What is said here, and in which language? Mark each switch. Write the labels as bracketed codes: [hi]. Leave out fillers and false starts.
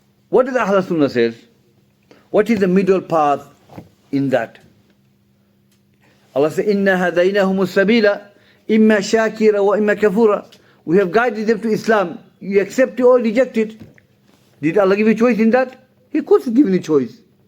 [en] What does Ahl Sunnah says? What is the middle path in that? Allah says, [ar] إِنَّا هَدَيْنَاهُمُ السَّبِيلَ إِمَّا شَاكِرًا وَإِمَّا كَفُورًا. [en] We have guided them to Islam. You accept it or reject it. Did Allah give you choice in that? He could have given you choice.